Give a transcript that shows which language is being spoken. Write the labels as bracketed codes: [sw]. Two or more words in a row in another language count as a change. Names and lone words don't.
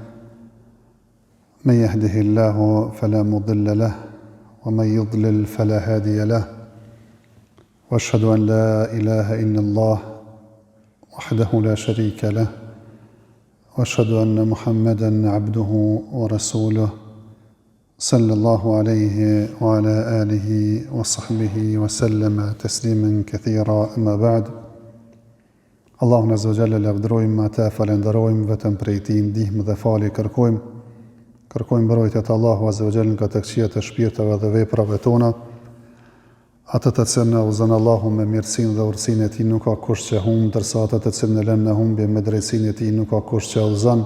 [ar] من يهده الله فلا مضل له ومن يضلل فلا هادي له وأشهد أن لا إله إلا الله وحده لا شريك له وأشهد أن محمدًا عبده ورسوله صلى الله عليه وعلى آله وصحبه وسلم تسليما كثيرا أما بعد. [sq] Allahun [ar] Azza wa Jalla [sq] lavdërojmë, ata falenderojmë, vetëm prej Tij ndihmë dhe falje kërkojmë. Kërkojmë mbrojtje të Allahu [ar] Azza wa Jalla [sq] nga të këqijat e shpirtave dhe veprave tona. Ato të cilën na udhëzon Allahu me mirësinë dhe urtësinë e Tij nuk ka kush që humb, ndërsa ato të cilën e lën në humbje me drejtsinë e Tij nuk ka kush që udhëzon.